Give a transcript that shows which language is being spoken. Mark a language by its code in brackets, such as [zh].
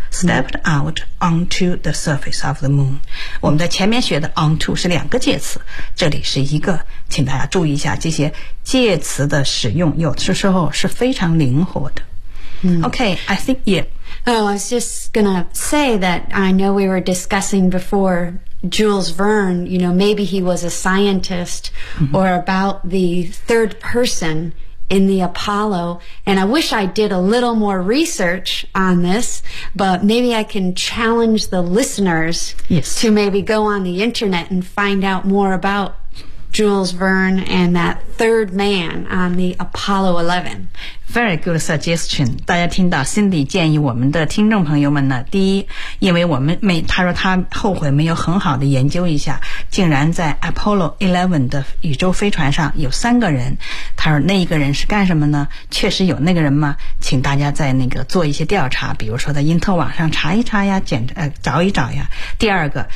[en] Stepped out onto the surface of the moon. [zh] 我们在前面学的 onto 是两个介词，这里是一个，请大家注意一下这些介词的使用，有的时候是非常灵活的。 [en] Okay, I think yeah. Oh, I was just gonna say that I know we were discussing before Jules Verne. You know, maybe he was a scientist, or about the third person in the Apollo, and I wish I did a little more research on this, but maybe I can challenge the listeners、 yes. to maybe go on the internet and find out more about Jules Verne and that third man on the Apollo 11. Very good suggestion. [zh] 大家听到 Cindy 建议我们的听众朋友们呢，第一，因为我们没，他说他后悔没有很好的研究一下，竟然在 Apollo 11的宇宙飞船上有三个人，他说那一个人是干什么呢？确实有那个人吗？请大家在那个做一些调查，比如说在因特网上查一查呀，找一找呀。第二个